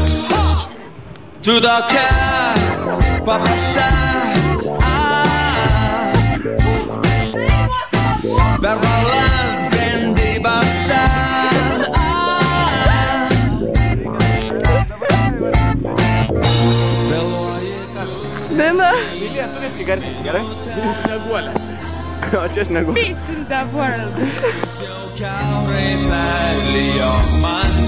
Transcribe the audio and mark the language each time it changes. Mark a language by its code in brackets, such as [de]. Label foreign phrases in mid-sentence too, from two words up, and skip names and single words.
[lt] Tu tokia paprasta, per balas brendi basa. Bima. Lilija, tu nesigarsinti, gerai? Sneguolė. O čia sneguolė. [en] Peace in the world. [lt] Kiaurai perlijo man